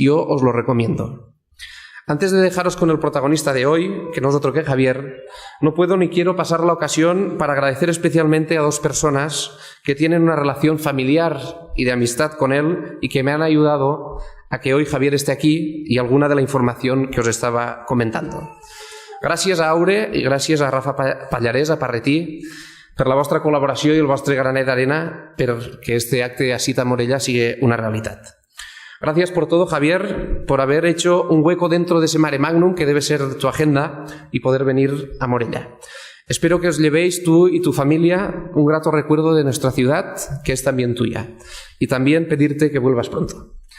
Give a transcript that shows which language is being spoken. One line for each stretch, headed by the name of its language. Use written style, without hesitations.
Spanish: Yo os lo recomiendo. Antes de dejaros con el protagonista de hoy, que no es otro que Javier, no puedo ni quiero pasar la ocasión para agradecer especialmente a dos personas que tienen una relación familiar y de amistad con él y que me han ayudado a que hoy Javier esté aquí y alguna de la información que os estaba comentando.
Catalan: Gràcies a Aure i gràcies a Rafa Pallarès, a Parretí, per la vostra col·laboració i el vostre granet d'arena perquè este acte a Cita Morella sigui una realitat.
Spanish: Gracias por todo, Javier, por haber hecho un hueco dentro de ese mare magnum que debe ser tu agenda y poder venir a Morella. Espero que os llevéis tú y tu familia un grato recuerdo de nuestra ciudad, que es también tuya, y también pedirte que vuelvas pronto.